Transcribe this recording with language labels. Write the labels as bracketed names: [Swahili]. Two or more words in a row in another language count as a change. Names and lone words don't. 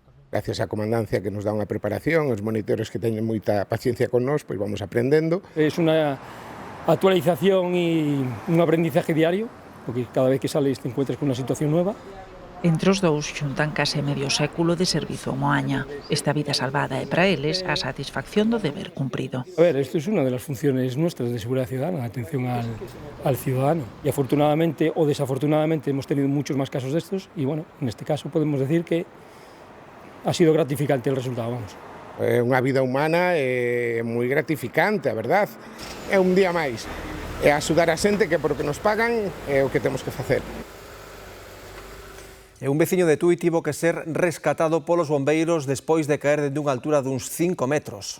[Galician] Gracias á comandancia que nos dá unha preparación, os monitores que teñen moita paciencia con nós, pois vamos aprendendo. [Spanish] Es [Galician] unha actualización [Spanish] e un aprendizaje diario, porque cada vez que sales te encuentras con unha situación nueva. [Galician] Entre os dous xuntan case medio século de servizo en Moaña. Esta vida salvada é para eles a satisfacción do deber cumprido. [Spanish] A ver, esto es una de las funciones nuestras de seguridad ciudadana, atención al ciudadano. Y afortunadamente o desafortunadamente hemos tenido muchos más casos de estos y bueno, en este caso podemos decir que ha sido gratificante el resultado, vamos. [Galician] É unha vida humana é moi gratificante, a verdad. É un día máis. É axudar a xente que por o que nos pagan é o que temos que facer. Un veciño de Tui tivo que ser rescatado polos bombeiros despois de caer dende unha altura duns 5 metros.